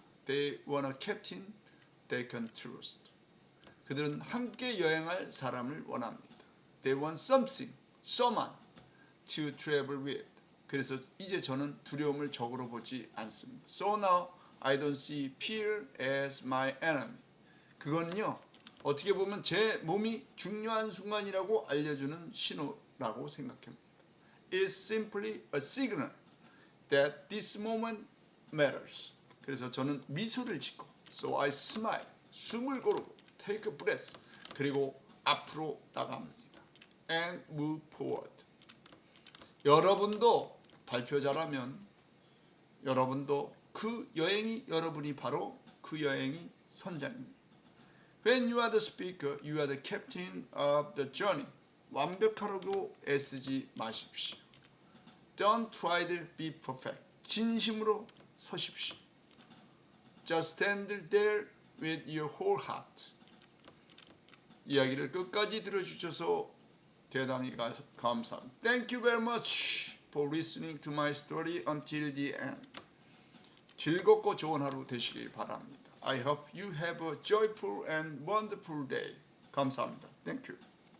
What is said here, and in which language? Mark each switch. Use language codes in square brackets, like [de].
[en] They want a captain they can trust. [ko] 그들은 함께 여행할 사람을 원합니다. [en] They want something, someone to travel with. [ko] 그래서 이제 저는 두려움을 적으로 보지 않습니다. [en] So now I don't see fear as my enemy. [ko] 그거는요. 어떻게 보면 제 몸이 중요한 순간이라고 알려주는 신호라고 생각합니다. [en] It's simply a signal that this moment matters. [ko] 그래서 저는 미소를 짓고 [en] So I smile. [ko] 숨을 고르고 [en] Take a breath. [ko] 그리고 앞으로 나갑니다. [en] And move forward. [ko] 여러분도 발표 잘하면 여러분도 그 여행이 여러분이 바로 그 여행이 선장입니다. [en] When you are the speaker, you are the captain of the journey. [ko] 완벽하려고 애쓰지 마십시오. [en] Don't try to be perfect. [ko] 진심으로 서십시오. [en] Just stand there with your whole heart. [ko] 이야기를 끝까지 들어주셔서 대단히 감사합니다. [en] Thank you very much for listening to my story until the end. [ko] 즐겁고 좋은 하루 되시기 바랍니다. [en] I hope you have a joyful and wonderful day. [ko] 감사합니다. [en] Thank you.